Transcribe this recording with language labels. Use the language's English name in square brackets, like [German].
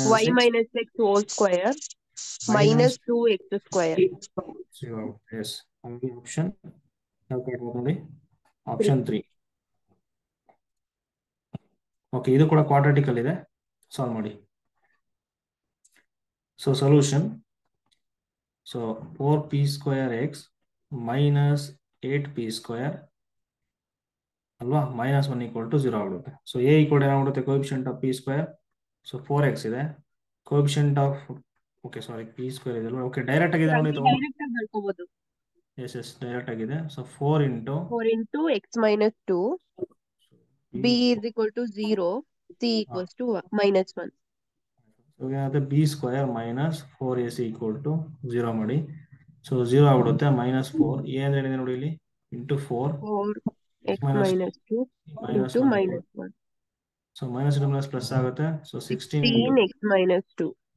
[English] y minus x whole square minus 2x square. [Kannada] 0 ಆಗುತ್ತೆ. S, ಹಾಗಾಗಿ option ಯಾವ ನೋಡಿ? ಆಪ್ಷನ್ 3. ಓಕೆ, ಇದು ಕೂಡ ಕ್ವಾಡ್ರಾಟಿಕಲ್ ಇದೆ, ಸಾಲ್ವ್ ಮಾಡಿ. [English] so solution, so 4p square x minus 8p square [Kannada] ಅಲ್ವಾ, -1 = 0 ಆಗ್ಬಿಡುತ್ತೆ. So A equal ಏನಾಗ್ಬಿಡುತ್ತೆ, [English] Coefficient of p². [Kannada] So 4x ಇದೆ, coefficient of, okay sorry p² ಇದೆ, ಓಕೆ ಡೈರೆಕ್ಟ್ ಆಗಿದೆ ನೋಡಿ, ತಗೊಂಡು ಡೈರೆಕ್ಟ್ ಆಗಿ ಬರ್ಕೋಬಹುದು. ಎಸ್ ಡೈರೆಕ್ಟ್ ಆಗಿದೆ. So 4 into [English] 4 into x minus 2, b is equal to 0, c equals to -1. [Kannada] ಏನಾಗುತ್ತೆ, b² ಮೈನಸ್ 4ac = 0 ಮಾಡಿ. So 0 ಆಗ್ಬಿಡುತ್ತೆ. -4 ಏನ್ ಏನಿದೆ ನೋಡಿ ಇಲ್ಲಿ, into 4 [English] 4x minus 2 into -1. [Kannada] So minus into plus plus ಆಗುತ್ತೆ. So 16 [English] 16x minus 2.